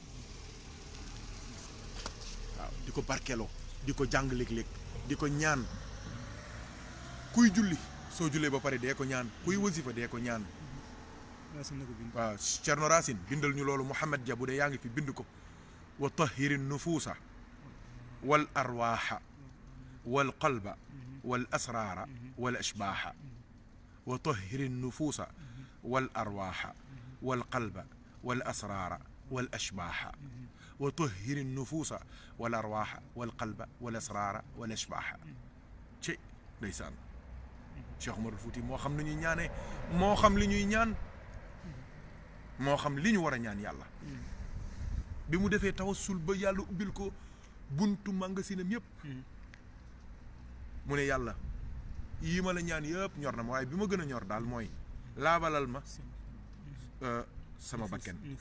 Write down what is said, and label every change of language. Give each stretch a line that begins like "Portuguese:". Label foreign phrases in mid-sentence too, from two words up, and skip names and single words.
Wolof: waaw di ko barkeeloo di ko jàng léeg-léeg di ko ñaan kuy julli soo jullee ba pare dee ko ñaan kuy wasifa dee ko ñaan waaw Thierno Racine bindal ñu loolu Mouhamed Dia bu dee yaa ngi fi bind ko
Arabic: وطهر النفوس والأرواح والقلب والأسرار والأشباح وطهر النفوس والأرواح والقلب والأسرار والأشباح وطهر النفوس والأرواح والقلب والأسرار والأشباح شيء ليسان
Wolof: Cheikh Oumar Fouti moo xam ni ñuy ñaanee moo xam li ñuy ñaan moo xam li ñu war a ñaan yàlla bi mu defee tawassul ba yàlla ubbil ko buntu magasinam yëpp mu ne yàlla yii ma la ñaan yëpp ñor na ma waaye bi ma gën a ñor daal mooy laabalal ma sama bakken